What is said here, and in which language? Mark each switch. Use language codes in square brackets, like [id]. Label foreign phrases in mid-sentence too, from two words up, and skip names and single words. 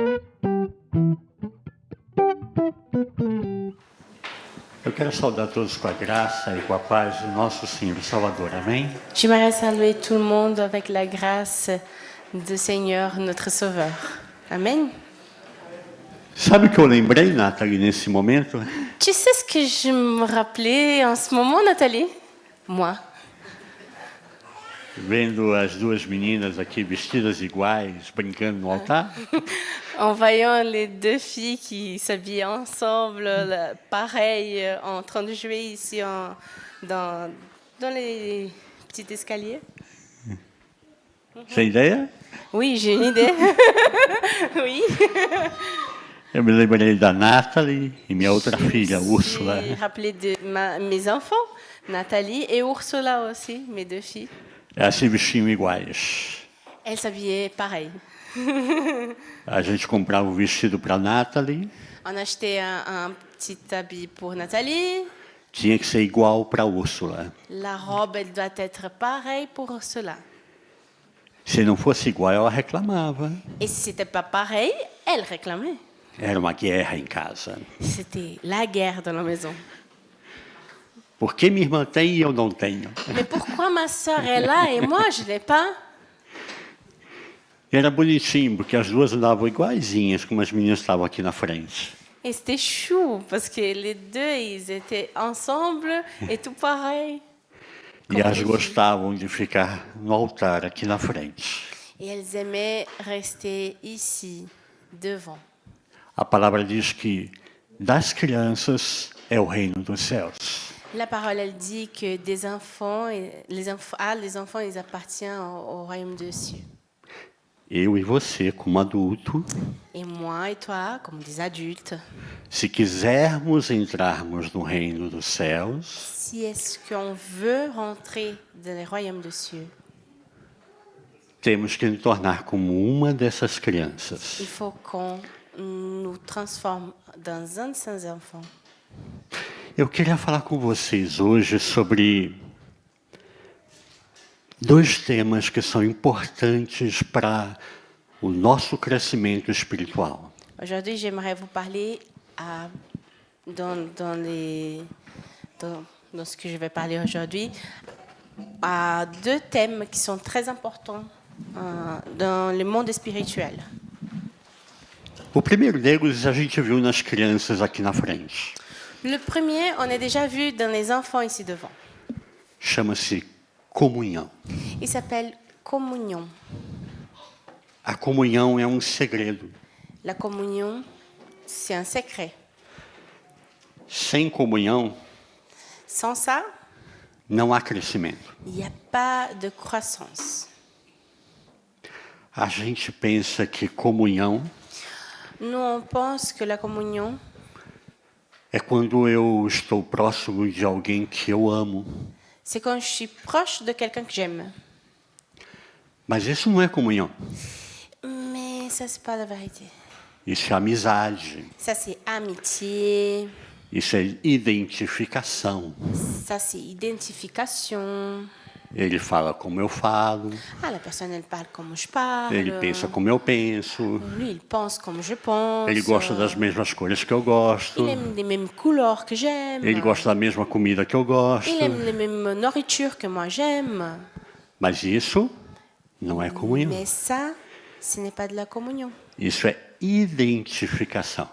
[pt] Eu quero saudar todos com a graça e com a paz do nosso Senhor e Salvador. Amém? [fr] J'aimerais saluer tout le monde avec la grâce du Seigneur, notre Sauveur. Amen. [pt] Sabe o que eu lembrei, Nathalie, nesse momento? [fr] Tu sais ce que je me rappelais en ce moment, Nathalie? Moi. [pt] Vendo as duas meninas aqui vestidas iguais, brincando no altar. [fr] En voyant les deux filles qui s'habillent ensemble, pareil, en train de jouer ici dans les petits escaliers. [pt] Tem ideia? [fr] Oui, j'ai une idée. Oui. [pt] Eu me lembrei da Nathalie e minha outra filha, [fr] Je me Úrsula. suis rappelé de mes enfants, Nathalie et Ursula aussi, mes deux filles. [pt] Elas se vestiam iguais. [fr] Elles s'habillaient pareil. [pt] A gente comprava o vestido para Nathalie, [fr] On achetait un petit habit pour Nathalie. [pt] tinha que ser igual para Úrsula. [fr] La robe, elle doit être pareille pour Ursula. [pt] Se não fosse igual, ela reclamava. [fr] Et si c'était pas pareil, elle réclamait. [pt] Era uma guerra em casa. [fr] C'était la guerre dans la maison. [pt] Por que minha irmã tem e eu não tenho? [fr] Mais pourquoi ma sœur est là et moi je l'ai pas? [pt] E era bonitinho, porque as duas andavam iguaizinhas, como as meninas estavam aqui na frente. [fr] Et c'était chou parce que les deux ils étaient ensemble et tout pareil. [pt] E elas gostavam de ficar no altar aqui na frente. [fr] Et elles aimaient rester ici devant. [pt] A palavra diz que das crianças é o reino dos céus. [fr] La parole elle dit que des enfants les enfants ils appartiennent au royaume des cieux. [pt] Eu e você, como adulto, [fr] Et moi et toi, comme des adultes, [pt] se quisermos entrarmos no reino dos céus, [fr] si est-ce qu'on veut rentrer dans le royaume des cieux, [pt] temos que nos tornar como uma dessas crianças. [fr] il faut qu'on nous transforme dans un de ces enfants. [pt] Eu queria falar com vocês hoje sobre dois temas que são importantes para o nosso crescimento espiritual. [fr] Aujourd'hui, j'aimerais vous parler dans ce que je vais parler aujourd'hui, à deux thèmes qui sont très importants dans le monde spirituel. [pt] O primeiro deles a gente viu nas crianças aqui na frente. [fr] Le premier, on a déjà vu dans les enfants ici devant. [pt] Chama-se comunhão. [fr] Il s'appelle communion. [pt] A comunhão é um segredo. [fr] La communion, c'est un secret. [pt] Sem comunhão, [fr] Sans ça, [pt] não há crescimento. [fr] il n'y a pas de croissance. [pt] A gente pensa que comunhão [fr] Nous, on pense que la communion, [pt] é quando eu estou próximo de alguém que eu amo. [fr] c'est quand je suis proche de quelqu'un que j'aime. [pt] Mas isso não é comunhão. [fr] Mais ça, c'est pas la vérité. [pt] Isso é amizade. [fr] Ça, c'est amitié. [pt] Isso é identificação. [fr] Ça, c'est identification. [pt] Ele fala como eu falo. [fr] Ah, la personne, elle parle comme je parle. [pt] Ele pensa como eu penso. [fr] Lui, il pense comme je pense. [pt] Ele gosta das mesmas cores que eu gosto. [fr] Il aime les mêmes couleurs que j'aime. [pt] Ele gosta da mesma comida que eu gosto. [fr] Il aime les mêmes nourritures que moi j'aime. [pt] Mas isso não é comunhão. [fr] Mais ça, ce n'est pas de la communion. [pt] Isso é identificação.